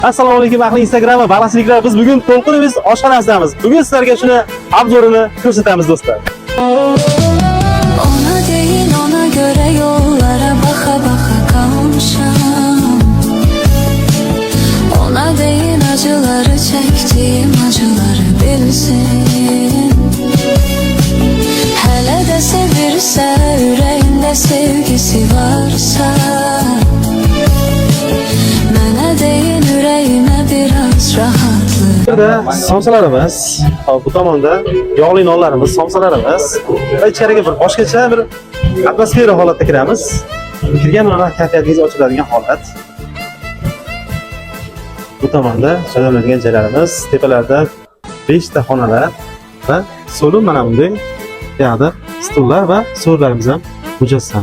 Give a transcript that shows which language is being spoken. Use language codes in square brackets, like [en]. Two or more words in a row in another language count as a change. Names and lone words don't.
[uz] Assalomu alaykum ahli Instagram va balasliklar. Biz bugun To'lqinimiz oshxonasidamiz. Bugun sizlarga shuni obzorini ko'rsatamiz do'stlar. [az] Ona deyin ona göre yollara baka baka kalmışam. Ona deyin acıları çektiğim acıları bilsin. Hele de sevirse yüreğinde sevgisi varsa. Mene deyin yüreğime biraz rahatlık. [uz] Burada somsalarimiz, bu tomonda yog'li nonlarimiz, somsalarimiz va ichkariga bir boshqacha bir atmosfera holatda kiramiz. Kirgan bilan kayfiyatingiz ochiladigan holat. Bu tomonda joylanadigan joylarimiz, tepalarda 5 ta xonalar va so'lim mana bunday yoqda stullar va so'rlarimiz ham mujassam.